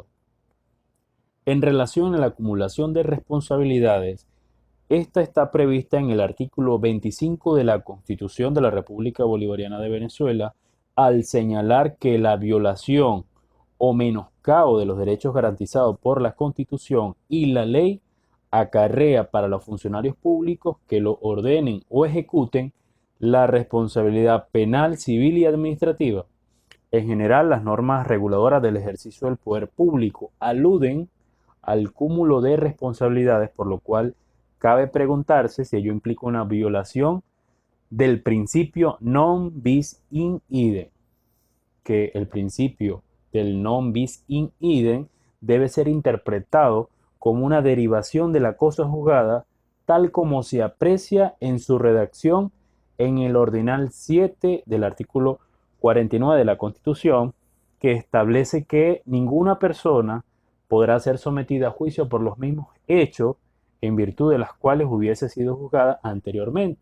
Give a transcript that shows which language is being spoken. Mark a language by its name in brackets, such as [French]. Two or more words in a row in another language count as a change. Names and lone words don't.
[Spanish] En relación a la acumulación de responsabilidades, esta está prevista en el artículo 25 de la Constitución de la República Bolivariana de Venezuela, al señalar que la violación o menoscabo de los derechos garantizados por la Constitución y la ley acarrea para los funcionarios públicos que lo ordenen o ejecuten la responsabilidad penal, civil y administrativa. En general, las normas reguladoras del ejercicio del poder público aluden al cúmulo de responsabilidades, por lo cual cabe preguntarse si ello implica una violación del principio [Latin] non bis in idem, [Spanish] que el principio del [Latin] non bis in idem [Spanish] debe ser interpretado como una derivación de la cosa juzgada, tal como se aprecia en su redacción en el ordinal 7 del artículo 49 de la Constitución, que establece que ninguna persona podrá ser sometida a juicio por los mismos hechos en virtud de las cuales hubiese sido juzgada anteriormente.